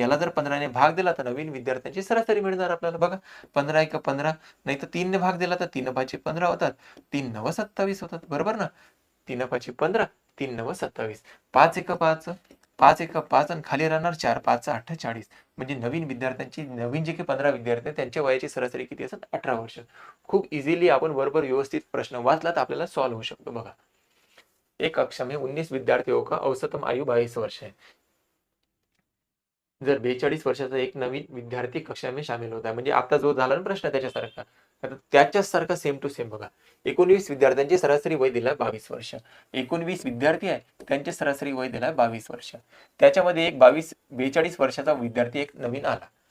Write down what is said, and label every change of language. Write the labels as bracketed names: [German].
[Marathi] याला जर 15 ने भाग दिला तर नवीन विद्यार्थ्यांची सरासरी मिळणार आपल्याला. बघा 15 एक 15, नाही तर 3 ने भाग दिला तर 3 5 15 होतात, 3 9 27 होतात, बरोबर ना? 3 5 15, 3 9 27, 5 1 5, 5 1 5 आणि खाली राहणार 4 5 48. म्हणजे नवीन विद्यार्थ्यांची, नवीन जे काही 15 विद्यार्थी आहेत त्यांच्या वयाची सरासरी किती असेल? 18 वर्ष. खूप इझिली आपण बरोबर व्यवस्थित प्रश्न वाचला तर आपल्याला सॉल्व्ह होऊ शकतो. [Hindi] बघा, एक कक्षा में 19 विद्यार्थियों का औसतम आयु 22 वर्ष है. [Marathi] जर 42 वर्षाचा एक नवीन विद्यार्थी [Hindi] कक्षा में शामिल होता है, [Marathi] म्हणजे आता जो झाला ना प्रश्न त्याच्यासारखा, आता त्याच्यासारखा सेम टू सेम बघा. 19 विद्यार्थ्यांची सरासरी वय दिला 22 वर्ष. 19 विद्यार्थी आहे, त्यांचे सरासरी वय दिला 22 वर्ष. त्याच्यामध्ये एक 42 वर्षाचा विद्यार्थी एक नवीन आला.